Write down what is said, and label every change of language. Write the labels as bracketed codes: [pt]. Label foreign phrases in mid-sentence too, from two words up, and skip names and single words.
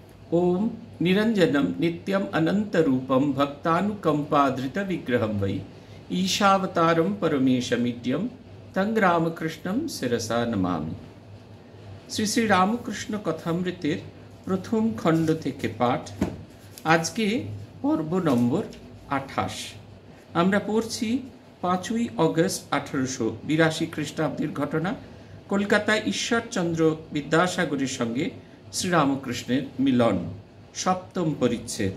[sa] ओम निरंजनम नित्यम अनंत रूपम भक्तानुकंपाधृत विग्रहम वै ईशावतारम परमेशमिड्यम तंग रामकृष्णम शिरसा नमामि। [bn] শ্রী শ্রী রামকৃষ্ণ কথামৃতের প্রথম খণ্ড থেকে পাঠ। আজকে পর্ব নম্বর 28। আমরা পড়ছি 5ই অগস্ট 1882 খ্রিস্টাব্দের ঘটনা। কলকাতায় ঈশ্বরচন্দ্র বিদ্যাসাগরের সঙ্গে শ্রীরামকৃষ্ণের মিলন, সপ্তম পরিচ্ছেদ।